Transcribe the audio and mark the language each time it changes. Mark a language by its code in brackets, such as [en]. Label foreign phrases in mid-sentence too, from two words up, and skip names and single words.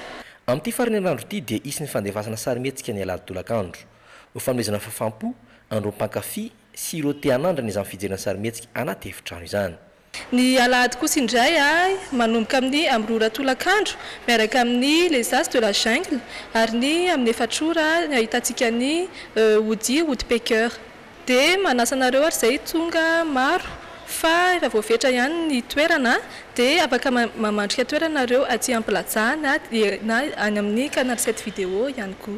[mg] Amin'ity farany herinandro ity dia isin'ny fandefasana sarimihetsika ny alahady tolakandro. Ho fanomezana fafampo andro mpankafy sy ireo te hanandrana izany fijerena sarimihetsika anaty efitrano izany. Ny alahady kosa indray manomboka amin'ny roratolakandro miaraka amin'ny [fr] les as de la jungle [mg] ary ny amin'ny efatrora ahitantsika ny woodpecker. Dia manasa anareo ary izay tonga maro fa efa voafetra ihany ny toerana dia afaka mamandrika toeranareo aty am-plaza na any amin'ny [fr] canal 7 vidéo [mg] ihany koa.